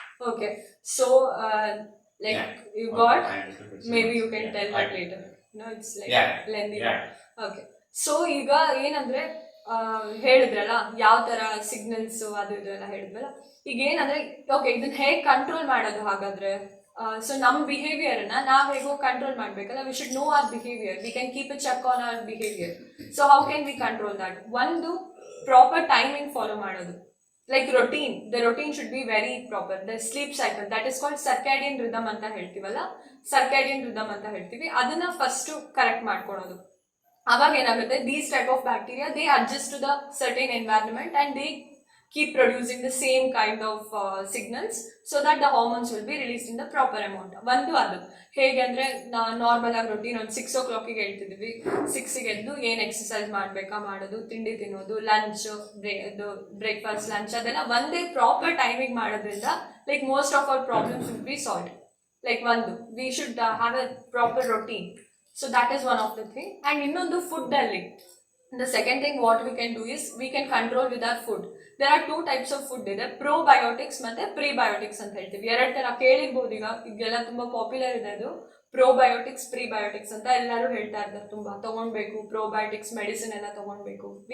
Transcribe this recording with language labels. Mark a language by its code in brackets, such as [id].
[en] Okay, so like you got, maybe you can tell that later, no, it's like lengthy. Okay, so [kn] ಈಗ ಏನಂದ್ರೆ ಹೇಳಿದ್ರಲ್ಲ ಯಾವ ತರ signals ಅದು ಇದು ಎಲ್ಲ ಹೇಳಿದ್ರಲ್ಲ, ಈಗ ಏನಂದ್ರೆ ಓಕೆ ಇದನ್ನ ಹೇಗೆ ಕಂಟ್ರೋಲ್ ಮಾಡೋದು ಹಾಗಾದ್ರೆ? [en] so [kn] ನಮ್ಮ ಬಿಹೇವಿಯರ್ನ ನಾವು ಹೇಗೋ ಕಂಟ್ರೋಲ್ ಮಾಡಬೇಕಲ್ಲ. [en] We should know our behaviour, we can keep a check on our behaviour. So how can we control that? [kn] ಒಂದು ಪ್ರಾಪರ್ ಟೈಮಿಂಗ್ ಫಾಲೋ ಮಾಡೋದು, like routine. [en] The routine should be very proper. The sleep cycle, that is called circadian rhythm [kn] ಅಂತ ಹೇಳ್ತೀವಲ್ಲ, circadian rhythm ಅಂತ ಹೇಳ್ತೀವಿ, ಅದನ್ನ first correct ಮಾಡ್ಕೊಳೋದು. ಅವಾಗ ಏನಾಗುತ್ತೆ, [en] These type of bacteria they adjust to the certain environment and they keep producing the same kind of signals so that the hormones will be released in the proper amount. [kn] ಒಂದು ಅದು ಹೇಗೆ ಅಂದರೆ normal ಆಗಿ routine ಒಂದು 6 o'clock ಹೇಳ್ತಿದ್ವಿ, 6ಗೆ ಎದ್ದು ಏನು exercise ಮಾಡಬೇಕಾ ಮಾಡೋದು, ತಿಂಡಿ ತಿನ್ನೋದು, ಲಂಚ್ ಬ್ರೇಕ್ಫಾಸ್ಟ್ ಲಂಚ್ ಅದೆಲ್ಲ ಒಂದೇ ಪ್ರಾಪರ್ ಟೈಮಿಂಗ್ ಮಾಡೋದ್ರಿಂದ like [en] Most of our problems will be solve. Like ಒಂದು we should have a proper routine. So that is one of the thing. And [kn] ಇನ್ನೊಂದು ಫುಡ್ಡಲ್ಲಿ [en] the second thing what we can do is we can control with our food. There are two types of food ಇದೆ, probiotics [kn] ಮತ್ತೆ ಪ್ರಿಬಯೋಟಿಕ್ಸ್ ಅಂತ ಹೇಳ್ತೀವಿ. ಎರಡು ತರ ಕೇಳಿರ್ಬೋದು. ಈಗೆಲ್ಲ ತುಂಬಾ ಪಾಪ್ಯುಲರ್ ಇದೆ ಅದು ಪ್ರೋಬಯೋಟಿಕ್ಸ್ ಪ್ರಿಬಯೋಟಿಕ್ಸ್ ಅಂತ ಎಲ್ಲರೂ ಹೇಳ್ತಾ ಇರ್ತಾರೆ, ತುಂಬಾ ತಗೊಳ್ಬೇಕು ಪ್ರೋಬಯೋಟಿಕ್ಸ್ ಮೆಡಿಸಿನ್ ಎಲ್ಲ ತಗೊಳ್ಬೇಕು.